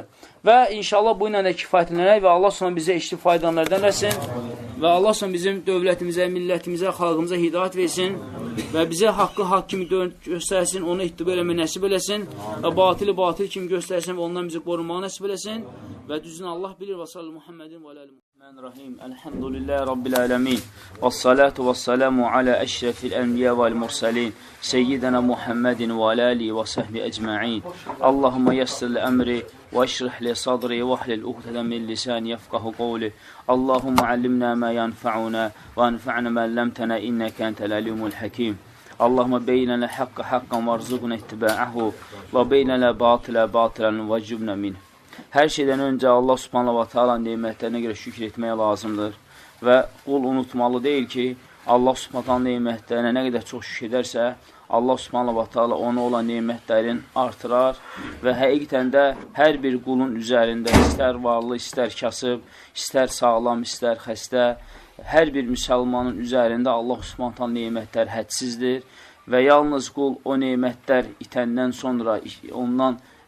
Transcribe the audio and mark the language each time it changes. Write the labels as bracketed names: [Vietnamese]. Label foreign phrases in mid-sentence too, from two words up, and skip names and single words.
[Azerbaijani] Və inşallah bu ilə də kifayətlənək və Allah sonra bizə eşli faydalardan versin və Allah sonra bizim dövlətimizə, millətimizə, xalqımıza hidayət versin və bizə haqqı haqq kimi göstərsin, onu ittiba eləmək nəsib eləsin və batılı batıl kimi göstərsin və ondan bizi qorumağı nəsib eləsin və düzünü Allah bilir və [Arabic] صلى الله محمد وآله رحيم. الحمد لله رب العالمين والصلاة والسلام على أشرف الأنبياء والمرسلين سيدنا محمد وآله وصحبه أجمعين. اللهم يسر لي أمري واشرح لي صدري واحلل عقدة من لساني يفقهوا قولي اللهم علمنا ما ينفعنا وانفعنا ما علمتنا إنك أنت العليم الحكيم اللهم بين لنا الحق حقا وارزقنا اتباعه وبين لنا باطلا باطلا وجبنا منه. [Azerbaijani] Hər şeydən öncə [Arabic] الله سبحانه وتعالى [Azerbaijani] nemətlərinə görə şükür etmək lazımdır və qul unutmalı deyil ki, [Arabic] الله سبحانه وتعالى [Azerbaijani] nemətlərinə nə qədər çox şükür edərsə, [Arabic] الله سبحانه وتعالى [Azerbaijani] ona olan nemətlərin artırar və həqiqətən də hər bir qulun üzərində, istər varlı, istər kasıb, istər sağlam, istər xəstə, hər bir müsəlmanın üzərində [Arabic] الله سبحانه وتعالى [Azerbaijani] nemətlər hədsizdir və yalnız qul o nemətlər itəndən sonra, ondan